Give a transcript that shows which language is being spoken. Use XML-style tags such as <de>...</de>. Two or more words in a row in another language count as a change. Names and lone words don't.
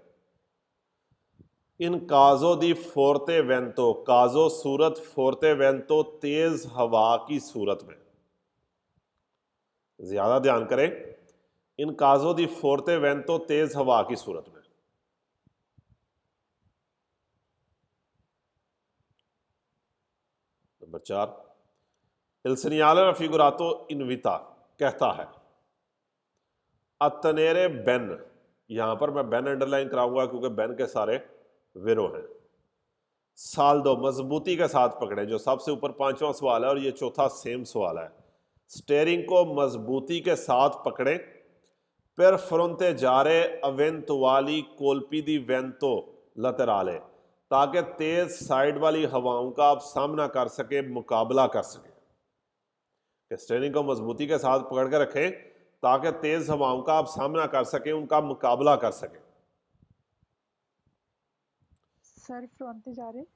<it>in caso di forte vento,</it> <hi>काजो सूरत,</hi> <it>forte vento</it> <hi>तेज हवा की सूरत में, ज्यादा ध्यान करें।</hi> <it>in caso di forte vento</it> <hi>तेज हवा की सूरत में। नंबर 4,</hi> <it>il segnale raffigurato</it> <hi>इनविता कहता है</hi> <it>tenere bene,</it> <hi>यहां पर मैं बेन अंडरलाइन कराऊंगा क्योंकि बेन के सारे विरो हैं। साल दो, मजबूती के साथ पकड़े, जो सबसे ऊपर 5वां सवाल है और ये चौथा सेम सवाल है। स्टेयरिंग को मजबूती के साथ पकड़े,</hi> <it>per fronteggiare eventuali colpi di vento laterale,</it> <hi>ताकि तेज साइड वाली हवाओं का आप सामना कर सके, मुकाबला कर सके। स्टेयरिंग को मजबूती के साथ पकड़ के रखें ताकि तेज हवाओं का आप सामना कर सके, उनका मुकाबला कर सके। सर फ्रंट जा रहे,</hi>